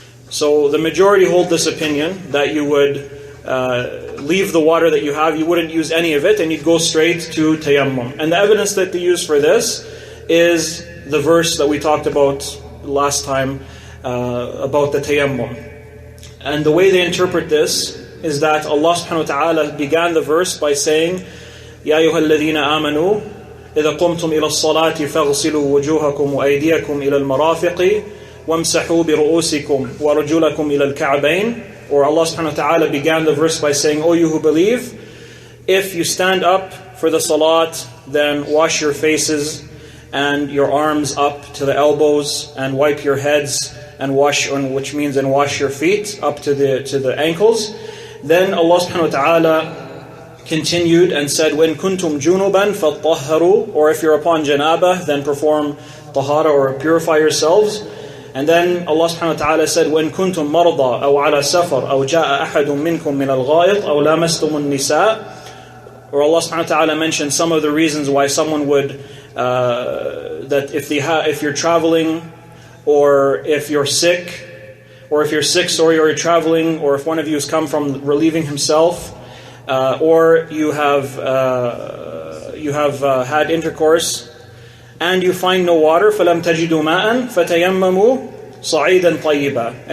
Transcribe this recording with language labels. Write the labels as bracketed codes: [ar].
[en] So the majority hold this opinion that you would leave the water that you have, you wouldn't use any of it, and you'd go straight to tayammum. And the evidence that they use for this is the verse that we talked about last time about the tayammum. And the way they interpret this is that Allah subhanahu wa ta'ala began the verse by saying, [ar] يَا أَيُّهَا الَّذِينَ آمَنُوا إِذَا قُمْتُمْ إِلَى الصَّلَاةِ فَاغْسِلُوا وُجُوهَكُمْ وَأَيْدِيَكُمْ إِلَى الْمَرَافِقِ وَامْسَحُوا بِرُؤُوسِكُمْ وَرُجُلَكُمْ إِلَى الْكَعْبَيْنِ. [en] Or Allah subhanahu wa ta'ala began the verse by saying, O you who believe, if you stand up for the salat, then wash your faces and your arms up to the elbows, and wipe your heads and wash your feet up to the ankles. Then Allah subhanahu wa ta'ala continued and said, [ar] وَإِن كُنْتُمْ جُنُبًا فَطَّهَّرُوا. [en] Or if you're upon janâbah, then perform tahara or purify yourselves. And then Allah subhanahu wa ta'ala said, [ar] وَإِن كُنْتُمْ مَرْضَى أَوْ عَلَى سَفَرٍ أَوْ جَاءَ أَحَدٌ مِّنْكُمْ مِنَ الْغَائِطِ أَوْ لَامَسْتُمُ النِّسَاءَ. [en] Or Allah subhanahu wa ta'ala mentioned some of the reasons why someone would, that if you're traveling, or if you're sick, or you're traveling, or if one of you has come from relieving himself, or you have had intercourse, and you find no water, [ar] فَلَمْ تَجِدُوا مَاءً فَتَيَمَّمُوا صَعِيدًا طَيِّبًا.